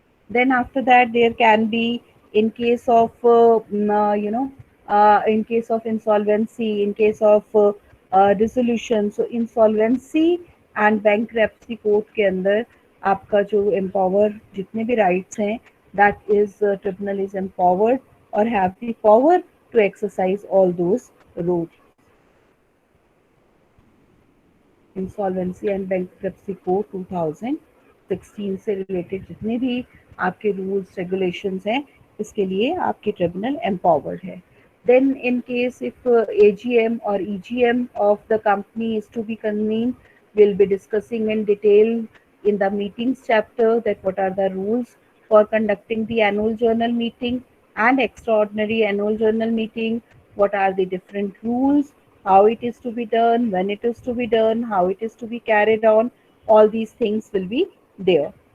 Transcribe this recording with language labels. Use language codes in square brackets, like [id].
[en] Then after that, there can be, in case of in case of insolvency, in case of dissolution. So insolvency and bankruptcy court के अंदर आपका जो empower जितने भी rights हैं, that is tribunal is empowered or have the power to exercise all those roles. [hi] Insolvency and bankruptcy code 2016 से related जितने भी आपके रूल्स रेगुलेशंस हैं, इसके लिए आपके ट्रिब्यूनल एम्पावर्ड है. [en] Then in case if AGM or EGM of the company is to be convened, we'll be discussing in detail in the meetings chapter that what are the rules for conducting the annual journal meeting and extraordinary annual journal meeting, what are the different rules, how it is to be done, when it is to be done, how it is to be carried on, all these things will be there.